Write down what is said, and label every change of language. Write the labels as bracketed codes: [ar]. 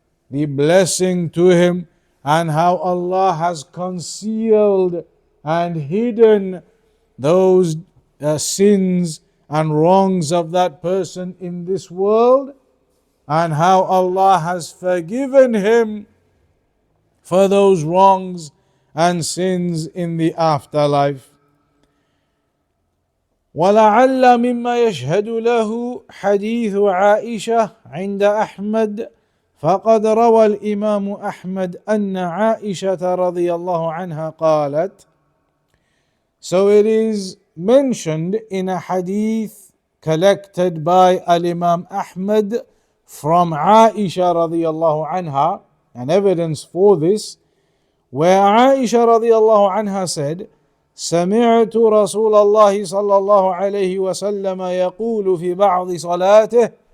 [en] the blessing to him, and how Allah has concealed and hidden those sins and wrongs of that person in this world, and how Allah has forgiven him for those wrongs and sins in the afterlife. [ar] ولعل مما يشهد له حديث عائشة عند أحمد فقد روى الإمام أحمد أن عائشة رضي الله عنها قالت. [en] So it is mentioned in a hadith collected by Al-Imam Ahmad from Aisha radiallahu anha, an evidence for this, where Aisha radiallahu anha said, [ar] سمعت رسول الله صلى الله عليه وسلم يقول في بعض صلاته.